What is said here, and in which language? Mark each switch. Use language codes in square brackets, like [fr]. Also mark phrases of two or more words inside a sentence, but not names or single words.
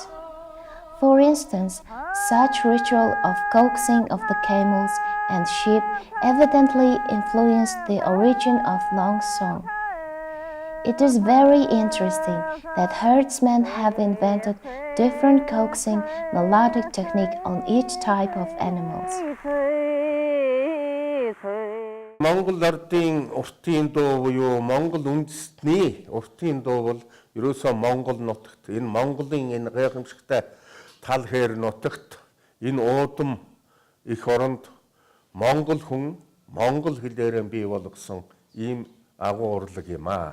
[en] For instance, such ritual of coaxing of the camels and sheep evidently influenced the origin of long song. It is very interesting that herdsmen have invented different coaxing melodic technique on each type of animals. [mn] Монгол ардын уртын дуу буюу Монгол үндэстний уртын дуу бол ерөөсөө Монгол нутагт энэ Монголын энэ гайхамшигтай тал хээр нутагт энэ уудам их оронд Монгол хүн Монгол хэлээр бий болгосон ийм агуу урлаг юм аа.